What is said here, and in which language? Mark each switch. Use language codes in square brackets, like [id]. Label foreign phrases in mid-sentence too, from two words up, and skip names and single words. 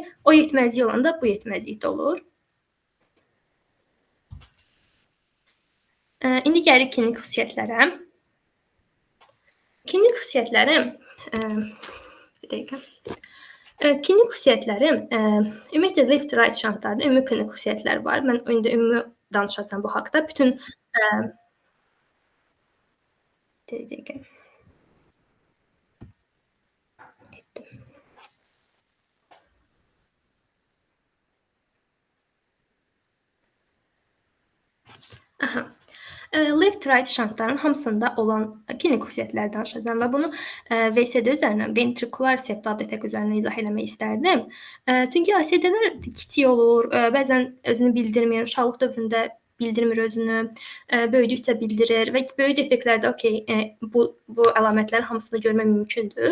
[az] O yetməzlik olanda bu yetməzlikdə olur. İndi gəlir klinik xüsusiyyətlərə. Klinik xüsusiyyətləri bir dəqiqə. Klinik xüsusiyyətləri, ümumiyyətlə [en] left right [az] şantlarda ümumi klinik xüsusiyyətlər var. Mən indi ümumi danışacağam bu haqqda. Bütün dəqiqə. Aha. [en] Left right [az] şantların hamısında olan klinik xüsusiyyətləri danışacağam və bunu VSD üzərindən, ventrikular septal defekt üzərindən izah eləmək istərdim. Çünki ASD-lər kiçik olur, bəzən özünü bildirmir, uşaqlıq dövründə bildirmir özünü, böyüdükcə bildirir və böyük defektlərdə bu əlamətlərin hamısını görmək mümkündür.